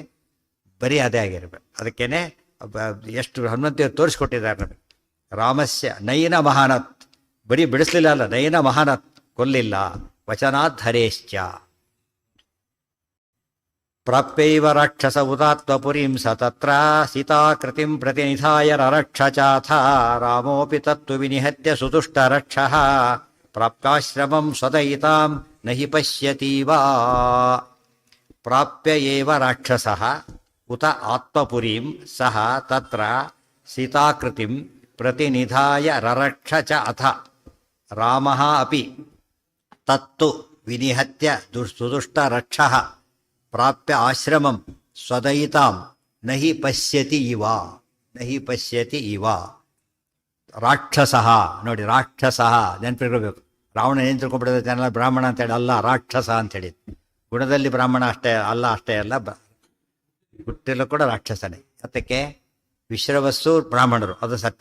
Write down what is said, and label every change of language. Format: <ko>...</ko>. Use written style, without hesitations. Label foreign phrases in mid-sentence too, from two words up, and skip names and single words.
<kn>ಬರೀ ಅದೇ ಆಗಿರ್ಬೇಕು. ಅದಕ್ಕೇನೆ ಎಷ್ಟು ಹನುಮಂತ ತೋರಿಸ್ಕೊಟ್ಟಿದ್ದಾರೆ ನಮಗೆ.</kn> <sa>ರಾಮಸ್ಯ ನಯನ ಮಹಾನತ್,</sa> <kn>ಬರೀ ಬಿಡಿಸ್ಲಿಲ್ಲ ಅಲ್ಲ,</kn> <sa>ನಯನ ಮಹಾನತ್,</sa> <kn>ಕೊಲ್ಲಿಲ್ಲ.</kn> <sa>ವಚನಾತ್ ಹರೇಶ್ಚ. ಪ್ರಾಪ್ಯೈವ ರಾಕ್ಷಸ ಉದಾತ್ವಪುರೀಂ ಸ ತತ್ರ ಸೀತಾಕೃತಿಂ ಪ್ರತಿನಿಧಾಯ ರರಕ್ಷ ಚಾಥ. ರಾಮೋಪಿ ತತ್ತು ವಿನಿಹತ್ಯ ಸುತುಷ್ಟ ರಕ್ಷಃ. ಪ್ರಾಪ್ಯಾಶ್ರಮಂ ಸ್ವದಯಿತಾಂ ನಹಿ ಪಶ್ಯತೀವಾ. ಪ್ರಾಪ್ಯ ಏವ ರಾಕ್ಷಸಃ ಉತ ಆತ್ಮಪುರೀಂ ಸಹ ತತ್ರ ಸೀತಾಕೃತಿಂ ಪ್ರತಿನಿಧಾಯ ರರಕ್ಷ ಚ ಅಥ. ರಾಮಃ ಅಪಿ ತತ್ತು ವಿನಿಹತ್ಯ ಸುದುಷ್ಟ ರಕ್ಷಃ. ಪ್ರಾಪ್ಯ ಆಶ್ರಮಂ ಸ್ವದಯಿತಾಂ ನಹಿ ಪಶ್ಯತಿ ಇವ. ನಹಿ ಪಶ್ಯತಿ ಇವ ರಾಕ್ಷಸಃ.</sa> <kn>ನೋಡಿ ರಾಕ್ಷಸಃ ನೆನಪಿರ್ಬೇಕು. ರಾವಣ ಏನು ತಿಳ್ಕೊಂಡ್ಬಿಡೋದು ಜನ ಬ್ರಾಹ್ಮಣ ಅಂತೇಳಿ, ಅಲ್ಲ ರಾಕ್ಷಸ ಅಂತೇಳಿ. ಗುಣದಲ್ಲಿ ಬ್ರಾಹ್ಮಣ ಅಷ್ಟೇ ಅಲ್ಲ, ಅಷ್ಟೇ ಅಲ್ಲ, ಹುಟ್ಟಿಲು ಕೂಡ ರಾಕ್ಷಸನೇ. ಅದಕ್ಕೆ ವಿಶ್ರವಸ್ಸು ಬ್ರಾಹ್ಮಣರು, ಅದು ಸತ್ಯ.</kn>